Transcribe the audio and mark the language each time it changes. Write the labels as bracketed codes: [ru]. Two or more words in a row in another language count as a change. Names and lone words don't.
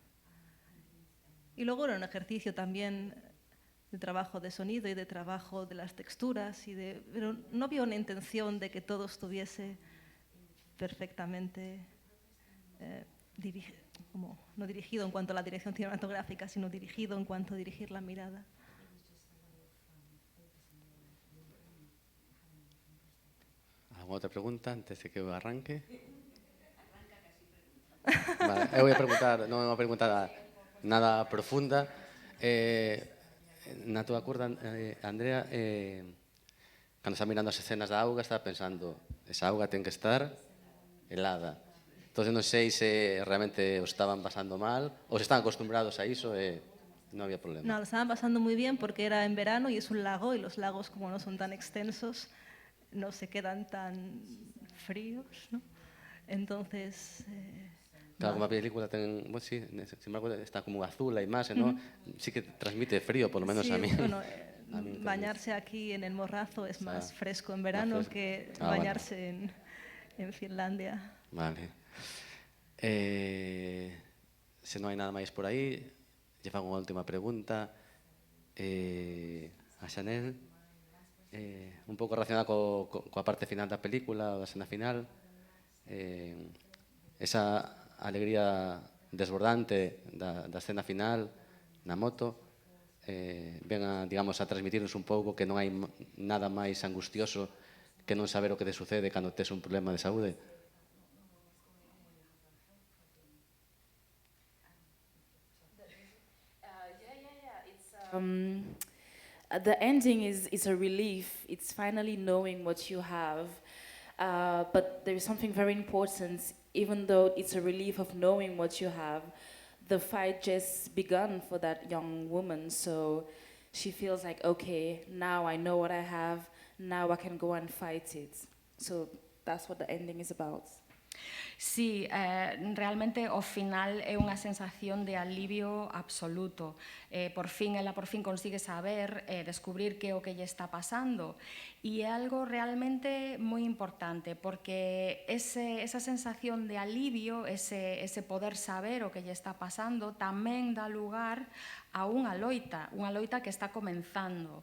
[es] Y luego era un ejercicio también de trabajo de sonido y de trabajo de las texturas, pero no había una intención de que todo estuviese perfectamente no dirigido en cuanto a la dirección cinematográfica, sino dirigido en cuanto a dirigir la mirada. ¿Alguna otra pregunta antes de que eu arranque? [gl] Vale, eu [es] voy a preguntar, [gl] non é unha pregunta nada profunda. Na túa curda, Andrea, cando está mirando as escenas da auga, está pensando, esa auga ten que estar helada. Entón, non sei se realmente os estaban pasando mal ou se están acostumbrados a iso e non había problema. [es] No, lo estaban pasando muy bien porque era en verano y es un lago y los lagos, como no son tan extensos, no se quedan tan fríos, ¿no? Entonces, [gl] Claro, como a película ten, bueno, sí, [es] sin embargo [gl] está como azul a imaxe, ¿no? [es] Sí que transmite frío, por lo menos Sí, a mí. bueno, A mí también. bañarse aquí en el Morrazo es sea, más fresco en verano fresco. que Ah, vale. bañarse en Finlandia. Vale. [gl] Se non hai nada máis por aí, lle fago unha última pregunta. A Xanel, un pouco relacionada coa parte final da película, da escena final, esa alegría desbordante da escena final na moto, ven a, digamos, a transmitirnos un pouco que non hai nada máis angustioso que non saber o que te sucede cando tes un problema de saúde. [en] The ending is a relief. It's finally knowing what you have. But there is something very important. Even though it's a relief of knowing what you have, the fight just begun for that young woman. So she feels like, okay, now I know what I have. Now I can go and fight it. So that's what the ending is about. [gl] Sí, realmente ao final é unha sensación de alivio absoluto. Por fin consigue saber, descubrir que é o que lle está pasando. E é algo realmente moi importante, porque esa sensación de alivio, ese poder saber o que lle está pasando, tamén dá lugar a unha loita que está comenzando.